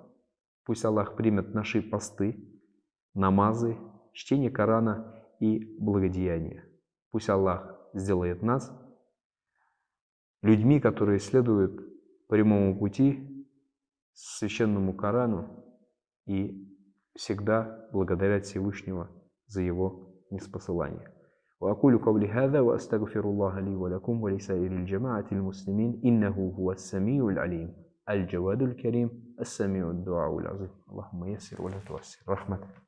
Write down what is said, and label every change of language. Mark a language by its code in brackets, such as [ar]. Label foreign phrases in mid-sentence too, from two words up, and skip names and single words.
[ru] Пусть Аллах примет наши посты, намазы, чтение Корана и благодеяния. Пусть Аллах сделает нас людьми, которые следуют прямому пути, священному Корану, и всегда благодарят Всевышнего за его ниспосылание. [ar] وأقول قولي هذا وأستغفر الله لي ولكم ولسائر الجماعة المسلمين إنه هو السميع العليم الجواد الكريم السميع الدعاء العظيم اللهم يسر ولا تعسر رحمة